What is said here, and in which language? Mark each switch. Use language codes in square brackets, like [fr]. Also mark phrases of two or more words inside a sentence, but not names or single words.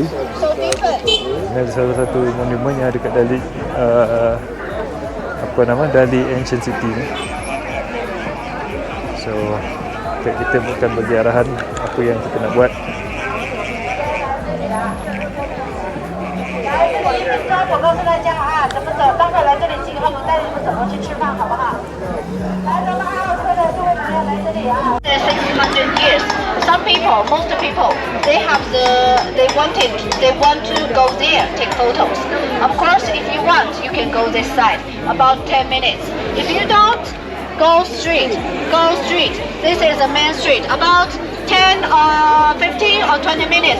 [ms] Ini ada salah satu monumen yang ada dekat Dali, Dali Ancient City ni. So, kita bukan bagi arahan apa yang kita nak buat. [zh] 我告诉大家啊，怎么走？待会儿来这里集合，我带你们怎么去吃饭，好不好？来，咱们奥克的各位朋友来这里啊。 [en] 600 years, most people, they want to go there, take photos. Of course, if you want, you can go this side. About 10 minutes. If you don't, go street. This is the main street. About 10 or 15 or 20 minutes.